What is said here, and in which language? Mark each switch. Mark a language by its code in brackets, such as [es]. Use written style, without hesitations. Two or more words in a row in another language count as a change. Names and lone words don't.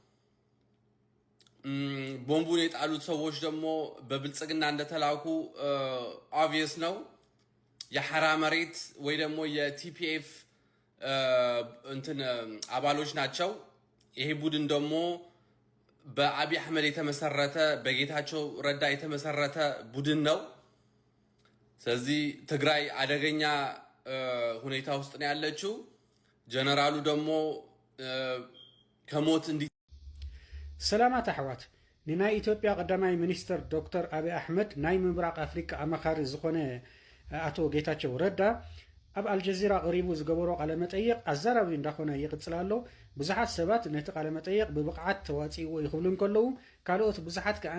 [am] ቦምቡን የጣሉት ሰዎች ደግሞ በብልጽግና እንደተላኩ ኦብቪየስ ነው። የሐራ መሬት ወይ ደግሞ የቲፒኤፍ እንትን አባሎች ናቸው። ይሄ ቡድን ደግሞ በአብይ አህመድ የተመሰረተ በጌታቸው ረዳ የተመሰረተ ቡድን ነው። ስለዚህ ትግራይ አደገኛ ሁኔታ ውስጥ ነው ያለችው። ጀነራሉ ደግሞ ከሞት እንዲ [ti] ሰላማት አሕዋት ንናይ ኢትዮጵያ ቀዳማይ ሚኒስትር ዶክተር አብይ አሕመድ ናይ ምብራቅ አፍሪካ አማካሪ ዝኾነ አቶ ጌታቸው ረዳ ኣብ አልጀዚራ ቀሪቡ ዝገበሮ ቃለ መጠይቅ ኣዛራቢ እንዳኾነ ይቅፅል ኣሎ። ብዙሓት ሰባት ነቲ ቃለ መጠይቅ ብብቕዓት ተዋፂእዎ ይኽብሉ እንከለዉ ካልኦት ብዙሓት ከዓኒ